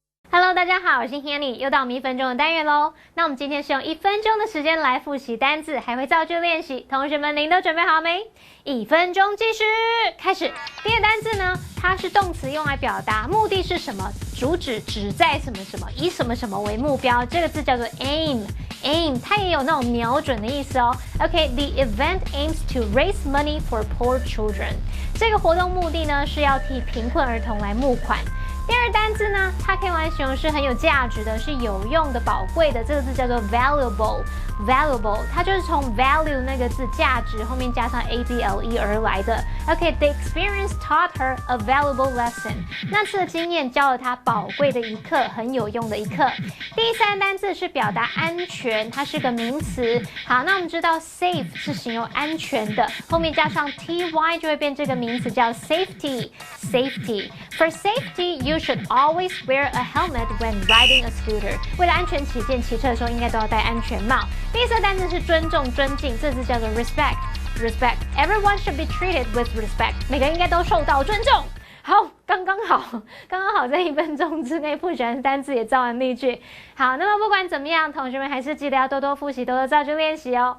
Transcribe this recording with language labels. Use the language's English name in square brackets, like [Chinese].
[Chinese] Hello， 大家好，我是 Hanny， 又到我们1分钟的单元喽。那我们今天是用1分钟的时间来复习单字，还会造句练习。同学们，您都准备好没？1分钟计时，开始。第一个单字呢，它是动词，用来表达目的是什么，主旨旨在什么什么，以什么什么为目标。这个字叫做 aim， 它也有那种瞄准的意思哦。 [English] OK，the event aims to raise money for poor children。 [Chinese] 这个活动目的呢是要替贫困儿童来募款。第二单字呢，它可以用来形容是很有价值的，是有用的、宝贵的。这个字叫做 valuable， 它就是从 value 那个字价值后面加上 able 而来的。 [English] OK，the experience taught her a valuable lesson。 [Chinese] 那次的经验教了她宝贵的一课，很有用的一课。第三单字是表达安全，它是个名词。好，那我们知道 safe 是形容安全的，后面加上 ty 就会变这个名词叫 safety。 [English] For safety, you should always wear a helmet when riding a scooter. [Chinese] 为了安全起见，骑车的时候应该都要戴安全帽。第四个单字是尊重、尊敬，这字叫做 respect。 [English] Everyone should be treated with respect. [Chinese] 每个人应该都受到尊重。好，刚刚刚好在1分钟之内复习完单字也造完例句。好，那么不管怎么样，同学们还是记得要多多复习，多多造句练习哦。